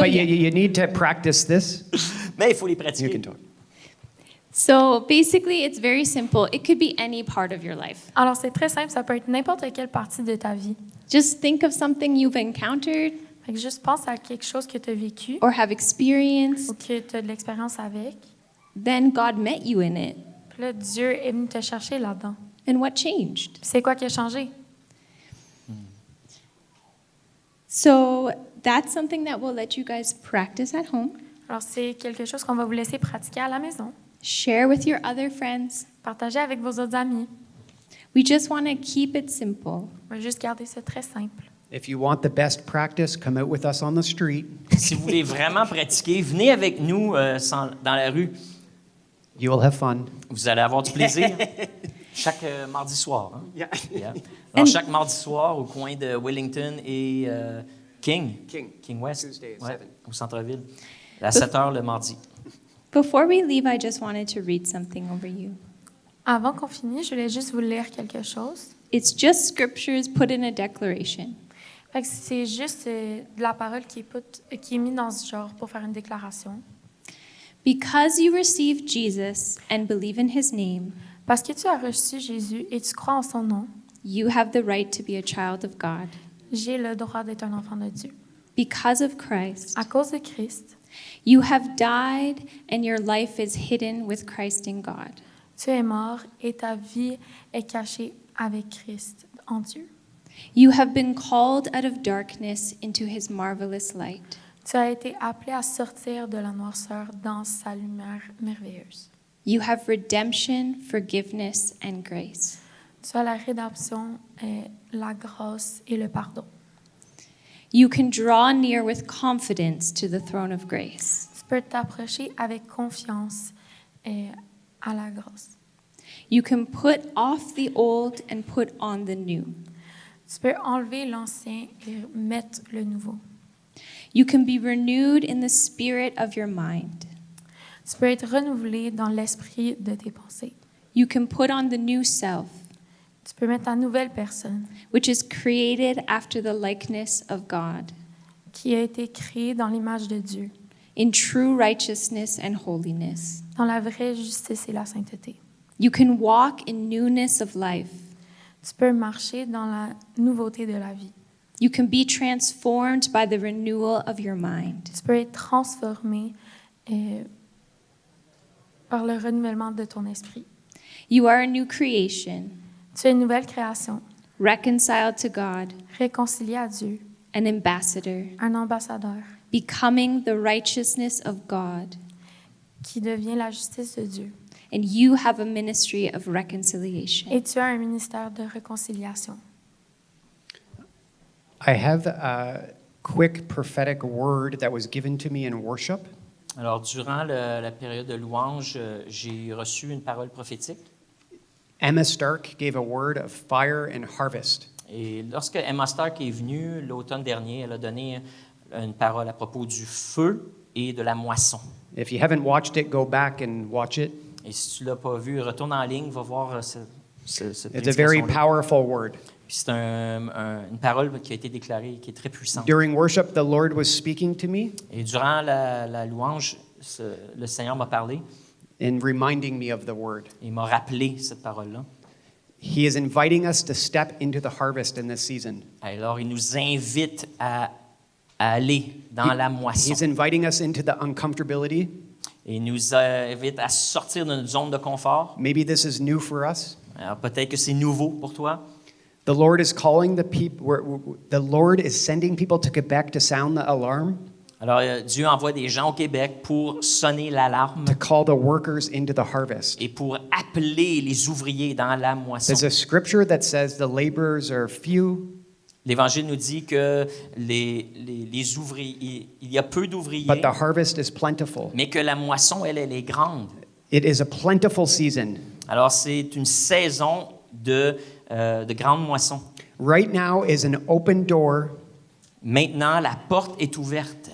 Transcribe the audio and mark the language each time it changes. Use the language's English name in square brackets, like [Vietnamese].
[English] But you need to practice this. [French] Mais il faut les [English] You [French] pratiquer. [English] can talk. so basically, it's very simple. It could be any part of your life. [French] Alors, c'est très simple, ça peut être n'importe quelle partie de ta vie. [English] Just think of something you've encountered [French] Fait que juste pense à quelque chose que tu as vécu [English] or have experienced. [French] ou que tu as de l'expérience avec. [English] Then God met you in it. [French] Puis là, Dieu est venu te chercher là-dedans. [English] And what changed? [French] Puis c'est quoi qui a changé? [English] So that's something that we'll let you guys practice at home. [French] Alors, c'est quelque chose qu'on va vous laisser pratiquer à la maison. [English] Share with your other friends. [French] Partagez avec vos autres amis. [English] We just want to keep it simple. [French] On va juste garder ça très simple. [English] If you want the best practice, come out with us on the street. [French] Si vous voulez vraiment pratiquer, venez avec nous dans la rue. [English] You will have fun. [French] Vous allez avoir du plaisir. Chaque mardi soir. Hein? Yeah. Yeah. Alors, chaque mardi soir, au coin de Wellington et King West, [English] Tuesday at ouais, 7. [French] au centre-ville, à 7 h le mardi. [English] Before we leave, I just wanted to read something over you. [French] Avant qu'on finisse, je voulais juste vous lire quelque chose. [English] It's just scriptures put in a declaration. [French] Fait que c'est juste de la parole qui est mise dans ce genre pour faire une déclaration. [English] Because you receive Jesus and believe in his name, [French] Parce que tu as reçu Jésus et tu crois en son nom, [English] you have the right to be a child of God. [French] j'ai le droit d'être un enfant de Dieu. [English] Because of Christ, [French] À cause de Christ, [English] you have died and your life is hidden with Christ in God. [French] tu es mort et ta vie est cachée avec Christ en Dieu. [English] You have been called out of darkness into his marvelous light. [French] Tu as été appelé à sortir de la noirceur dans sa lumière merveilleuse. [English] You have redemption, forgiveness, and grace. [French] Tu as la rédemption, la grâce et le pardon. [English] You can draw near with confidence to the throne of grace. [French] Tu peux t'approcher avec confiance à la grâce. [English] You can put off the old and put on the new. [French] Tu peux enlever l'ancien et mettre le nouveau. [English] You can be renewed in the spirit of your mind. [French] Tu peux être renouvelé dans l'esprit de tes pensées. [English] You can put on the new self, [French] Tu peux mettre ta nouvelle personne [English] which is created after the likeness of God, [French] qui a été créée dans l'image de Dieu, [English] in true righteousness and holiness. [French] dans la vraie justice et la sainteté. [English] You can walk in newness of life. [French] Tu peux marcher dans la nouveauté de la vie. [English] You can be transformed by the renewal of your mind. [French] Tu peux être transformé par le renouvellement de ton esprit. [English] You are a new creation, [French] Tu es une nouvelle création, [English] reconciled to God, [French] réconciliée à Dieu, [English] an ambassador, [French] un ambassadeur [English] becoming the righteousness of God, [French] qui devient la justice de Dieu. [English] and you have a ministry of reconciliation. [French] Et tu as un ministère de réconciliation. [English] I have a quick prophetic word that was given to me in worship. [French] Alors, durant la période de louange, j'ai reçu une parole prophétique. [English] Emma Stark gave a word of fire and harvest. [French] Et lorsque Emma Stark est venue l'automne dernier, elle a donné une parole à propos du feu et de la moisson. [English] If you haven't watched it, go back and watch it. [French] Et si tu ne l'as pas vu, retourne en ligne, va voir cette [English] It's a very [French] prédication-là. [English] powerful word. [French] Puis c'est une parole qui a été déclarée, qui est très puissante. [English] During worship, the Lord was speaking to me [French] Et durant la louange, le Seigneur m'a parlé [English] and reminding me of the word. [French] et m'a rappelé cette parole-là. [English] He is inviting us to step into the harvest in this season. [French] Alors, il nous invite à aller dans la moisson. [English] He's inviting us into the uncomfortability. [French] Et il nous invite à sortir de notre zone de confort. [English] Maybe this is new for us. [French] Alors, peut-être que c'est nouveau pour toi. [English] The Lord is calling the people. The Lord is sending people to Quebec to sound the alarm, [French] Alors, Dieu envoie des gens au Québec pour sonner l'alarme [English] to call the workers into the harvest. [French] et pour appeler les ouvriers dans la moisson. [English] There's a scripture that says the laborers are few, [French] L'Évangile nous dit que les ouvriers, il y a peu d'ouvriers, [English] but the harvest is plentiful. [French] mais que la moisson, elle est grande. [English] It is a plentiful season. [French] Alors, c'est une saison de grande moisson. [English] Right now is an open door [French] Maintenant, la porte est ouverte